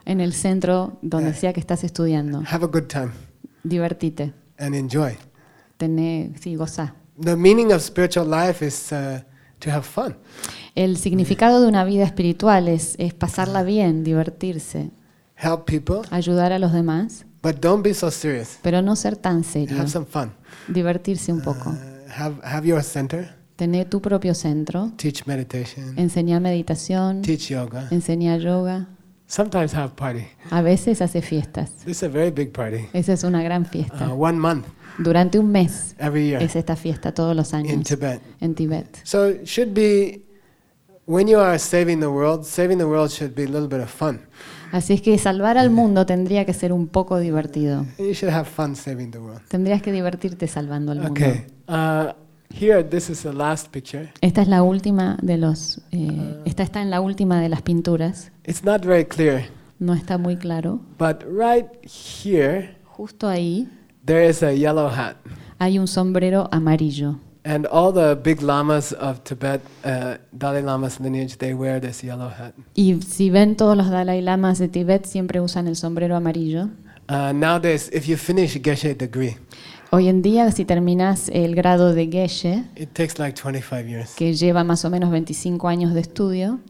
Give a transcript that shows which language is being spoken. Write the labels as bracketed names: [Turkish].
[Spanish] En el centro donde sea que estás estudiando. [English] Have a good time. [Spanish] Divertite. [English] And enjoy. [Spanish] Sí, goza. [English] The meaning of spiritual life is to have fun. [Spanish] El significado de una vida espiritual es pasarla bien, divertirse. [English] Help people. [Spanish] Ayudar a los demás. [English] But don't be so serious. [Spanish] Pero no ser tan serio. [English] Have some fun. [Spanish] Divertirse un poco. [English] Have your center. [Spanish] Tené tu propio centro. [English] Teach meditation. [Spanish] Enseña meditación. [English] Teach yoga. [Spanish] Enseña yoga. [English] Sometimes have party. [Spanish] A veces hace fiestas. [English] This is a very big party. [Spanish] Esa es una gran fiesta. [English] One month. [Spanish] Durante un mes. [English] Every year. [Spanish] Es esta fiesta todos los años. [English] In Tibet. [Spanish] En Tibet. [English] So should be when you are saving the world should be a little bit of fun. [Spanish] Así es que salvar al mundo tendría que ser un poco divertido. [English] You should have fun saving the world. [Spanish] Tendrías que divertirte salvando al mundo. [English] Okay. Here, this is the last picture. [Spanish] Esta es la última de los. Esta está en la última de las pinturas. [English] It's not very clear. [Spanish] No está muy claro. [English] But right here. [Spanish] Justo ahí. [English] There is a yellow hat. [Spanish] Hay un sombrero amarillo. [English] And all the big lamas of Tibet, Dalai Lama's lineage, they wear this yellow hat. [Spanish] Y si ven todos los Dalai Lamas de Tibet siempre usan el sombrero amarillo. [English] Nowadays, if you finish Geshe degree. [Spanish] Hoy en día, si terminas el grado de Geshe, [English] it takes like 25 years. [Spanish] Que lleva más o menos 25 años de estudio,